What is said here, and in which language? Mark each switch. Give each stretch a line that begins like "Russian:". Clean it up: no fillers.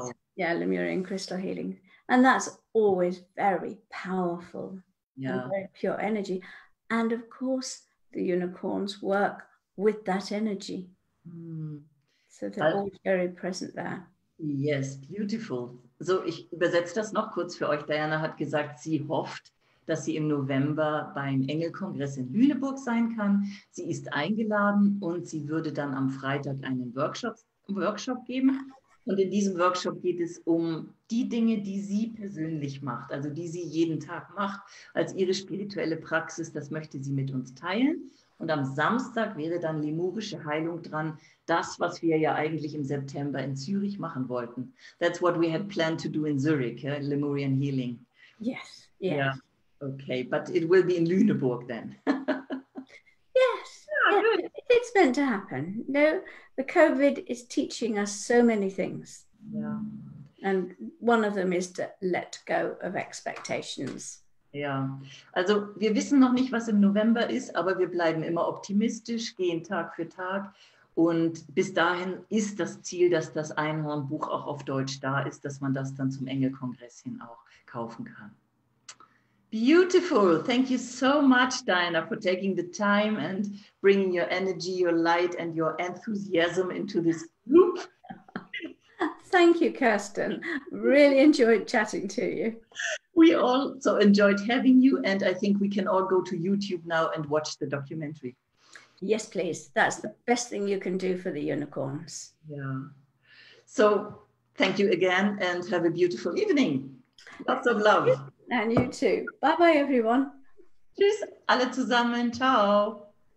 English: So, yeah, Lemurian crystal healing. And that's always very powerful and very pure energy. And of course, the unicorns work with that energy. So they're always very present there. Yes, beautiful.
German: So, ich übersetze das noch kurz für euch. Diana hat gesagt, sie hofft, dass sie im November beim Engelkongress in Lüneburg sein kann. Sie ist eingeladen und sie würde dann am Freitag einen Workshop geben. Und in diesem Workshop geht es um die Dinge, die sie persönlich macht, also die sie jeden Tag macht, als ihre spirituelle Praxis. Das möchte sie mit uns teilen. Und am Samstag wäre dann lemurische Heilung dran, das, was wir ja eigentlich im September in Zürich machen wollten.
English: That's what we had planned to do in Zurich, Lemurian healing. Yes, yes. Yeah. Okay, but it will be in Lüneburg then. Yes, yeah, it's meant to happen. No, the COVID is teaching us so many things. Yeah. And one of them is to let go of expectations.
German: Ja, also wir wissen noch nicht, was im November ist, aber wir bleiben immer optimistisch, gehen Tag für Tag. Und bis dahin ist das Ziel, dass das Einhorn-Buch auch auf Deutsch da ist, dass man das dann zum Engelkongress hin auch kaufen kann.
English: Beautiful. Thank you so much, Diana, for taking the time and bringing your energy, your light and your enthusiasm into this group. Thank you, Kerstin. Really enjoyed chatting to you. We also enjoyed having you, and I think we can all go to YouTube now and watch the documentary. Yes, please. That's the best thing you can do for the unicorns. Yeah. So thank you again and have a beautiful evening. Lots of love. And you too. Bye-bye, everyone.
German: Tschüss, alle zusammen. Ciao.